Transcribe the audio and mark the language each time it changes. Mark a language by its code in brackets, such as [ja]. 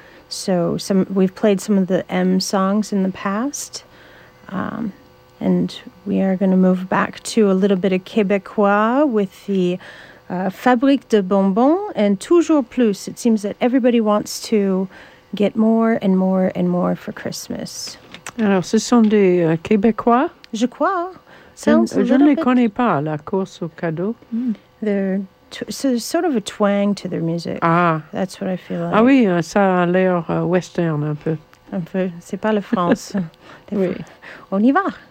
[en] So we've played some of the M songs in the past, and we are going to move back to a little bit of Québécois with the Fabrique de Bonbons and Toujours Plus. It seems that everybody wants to get more and more and more for Christmas. [fr] Alors, ce sont des Québécois? Je crois. Je ne les connais pas, la course aux cadeaux. [en] So there's sort of a twang to their music. Ah. That's what I feel like. [fr] Ah oui, ça a l'air western un peu. Un peu. C'est pas la France. Oui. On y va.